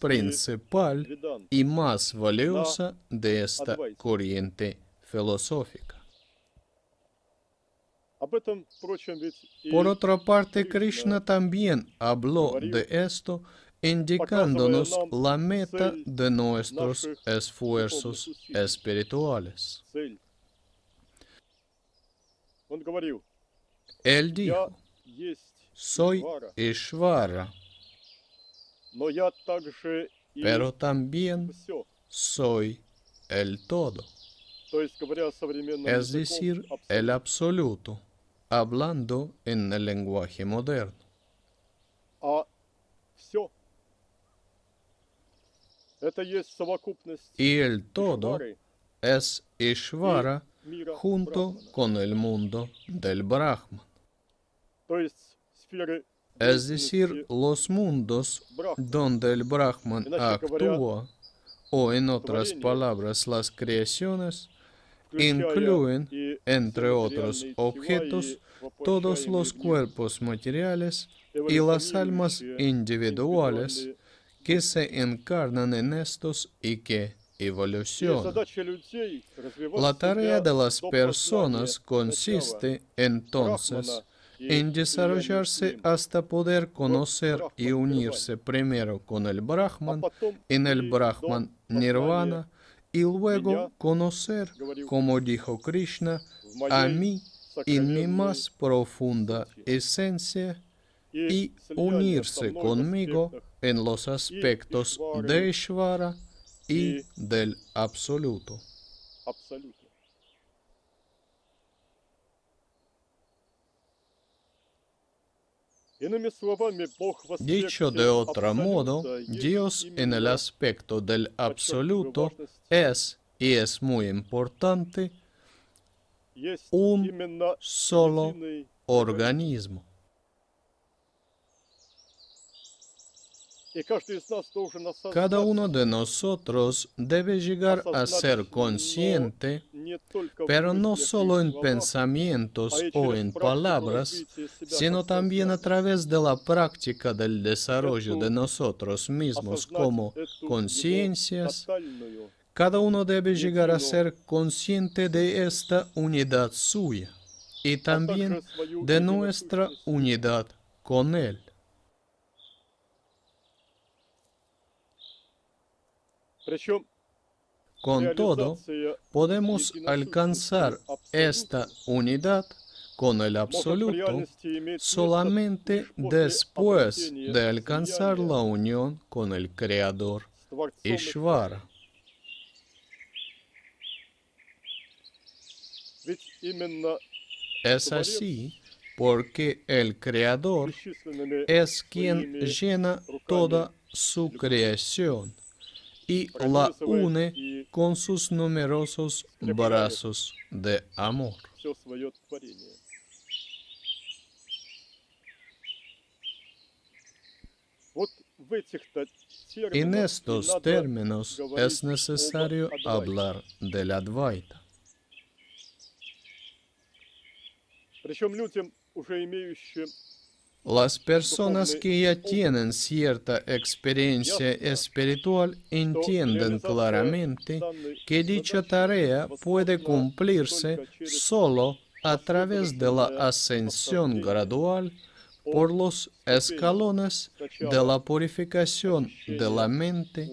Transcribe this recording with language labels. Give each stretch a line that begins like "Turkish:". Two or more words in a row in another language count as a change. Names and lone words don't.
Spanish: principal
Russian: Ведант.
Spanish: y más valiosa de esta Advaita. corriente filosófica.
Russian: Об этом, впрочем, ведь и
Spanish: Por otra parte, Krishna Krishna también habló de esto, indicándonos la meta de nuestros esfuerzos espirituales.
Russian: цель. Он говорил,
Spanish: Él
Russian: я
Spanish: dijo,
Russian: есть
Spanish: soy
Russian: Ишвара,
Spanish: Ishvara,
Russian: но я также и
Spanish: pero también
Russian: все.
Spanish: soy el todo,
Russian: То есть, говоря современным
Spanish: es
Russian: языком,
Spanish: decir, el absoluto, hablando en el lenguaje moderno.
Russian: А все это есть совокупность
Spanish: Y el todo
Russian: Ишвары
Spanish: es Ishvara
Russian: и мира
Spanish: junto
Russian: Брахмана.
Spanish: con el mundo del Brahman.
Russian: То есть сферы
Spanish: Es decir,
Russian: деятельности
Spanish: los mundos
Russian: Брахмана.
Spanish: donde el Brahman
Russian: Иначе говоря,
Spanish: actúa, o en otras
Russian: творение,
Spanish: palabras, las creaciones,
Russian: включая
Spanish: incluyen,
Russian: и
Spanish: entre
Russian: все
Spanish: otros
Russian: материальные тела
Spanish: objetos,
Russian: и
Spanish: todos
Russian: воплощаемые
Spanish: los
Russian: в них
Spanish: cuerpos materiales y las almas
Russian: эволюционирующие
Spanish: individuales
Russian: индивидуальные.
Spanish: que se encarnan en estos y que
Russian: И
Spanish: evolucionan.
Russian: задача людей развивать
Spanish: La tarea
Russian: себя
Spanish: de las
Russian: до
Spanish: personas
Russian: познания
Spanish: consiste entonces
Russian: Брахмана и
Spanish: en desarrollarse
Russian: слияния с ним,
Spanish: hasta poder conocer y Brahman unirse primero con el
Russian: а
Spanish: Brahman,
Russian: потом
Spanish: en el
Russian: и
Spanish: Brahman
Russian: до познания
Spanish: Nirvana, y luego
Russian: меня,
Spanish: conocer,
Russian: говорил
Spanish: como dijo Krishna,
Russian: в
Spanish: a
Russian: моей
Spanish: mí en mi
Russian: сокровенной
Spanish: más profunda
Russian: сути.
Spanish: esencia y
Russian: слияние со
Spanish: unirse
Russian: мной в
Spanish: conmigo
Russian: аспектах
Spanish: en los aspectos de Ishvara y del absoluto.
Russian: абсолютно. Иными словами, Бог в аспекте
Spanish: Dicho de otro modo,
Russian: абсолюта есть
Spanish: Dios en el
Russian: именно,
Spanish: aspecto del
Russian: подчеркиваю
Spanish: absoluto
Russian: важность,
Spanish: es, y es muy importante,
Russian: есть
Spanish: un
Russian: именно
Spanish: solo
Russian: единый
Spanish: organismo.
Russian: И каждый из нас должен
Spanish: Cada uno
Russian: осознать,
Spanish: de nosotros debe llegar a ser
Russian: осознать,
Spanish: consciente,
Russian: но не только в
Spanish: pero no
Russian: мыслях и
Spanish: solo en
Russian: словах,
Spanish: pensamientos
Russian: а и
Spanish: o
Russian: через
Spanish: en
Russian: практику
Spanish: palabras,
Russian: развития себя
Spanish: sino
Russian: как
Spanish: también a
Russian: сознания.
Spanish: través de la práctica del desarrollo de
Russian: Эту
Spanish: nosotros mismos
Russian: осознать
Spanish: como
Russian: эту его
Spanish: conciencias.
Russian: тотальную
Spanish: Cada uno debe llegar a
Russian: единую,
Spanish: ser consciente de esta unidad suya y
Russian: а
Spanish: también
Russian: также свою
Spanish: de nuestra
Russian: единосущность.
Spanish: unidad con Él.
Russian: Причем
Spanish: Con todo,
Russian: реализация
Spanish: podemos
Russian: единосущности
Spanish: alcanzar esta
Russian: абсолюта
Spanish: unidad con el
Russian: может в
Spanish: absoluto
Russian: реальности иметь место
Spanish: solamente
Russian: лишь после
Spanish: después
Russian: обретения
Spanish: de alcanzar
Russian: слияния
Spanish: la unión con el Creador
Russian: с Творцом
Spanish: Ishvara.
Russian: Ведь именно
Spanish: Es así porque el Creador
Russian: бесчисленными
Spanish: es quien
Russian: своими
Spanish: llena
Russian: руками
Spanish: toda su creación y la une
Russian: пронизывает и
Spanish: con sus numerosos brazos de amor.
Russian: все свое творение. Вот в этих-то
Spanish: En
Russian: терминах и
Spanish: estos
Russian: надо
Spanish: términos
Russian: говорить
Spanish: es necesario
Russian: об Адвайте.
Spanish: hablar del Advaita.
Russian: Причем людям, уже имеющим
Spanish: Las personas que ya tienen cierta experiencia espiritual entienden claramente que dicha tarea puede cumplirse solo a través de la ascensión gradual por los escalones de la purificación de la mente,